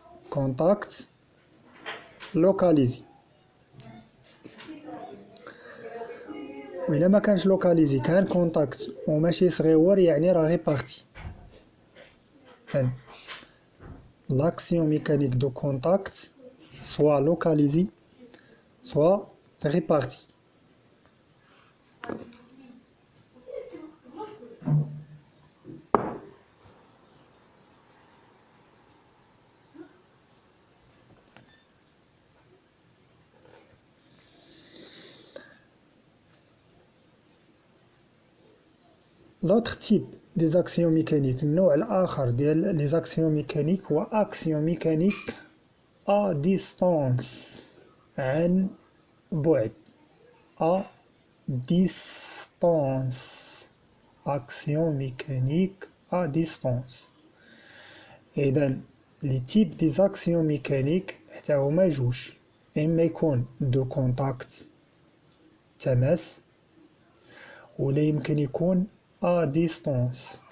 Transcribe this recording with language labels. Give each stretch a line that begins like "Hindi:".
French: كونتاكت لوكاليزي.
Arabic: وإلا ما كانش لوكاليزي كان كونتاكت وماشي صغيور يعني راه ريبارتي.
French: l'action mécanique de contact soit localisée soit répartie. L'autre type des actions mécaniques,
Arabic: النوع الآخر ديال
French: les actions mécaniques هو action mécanique à distance،
Arabic: عن بعد.
French: à distance. action mécanique à distance.
Arabic: إذا
French: les types des actions mécaniques
Arabic: حتى هما جوج، إما يكون دو كونتاكت تماس، ولا يمكن يكون
French: à distance.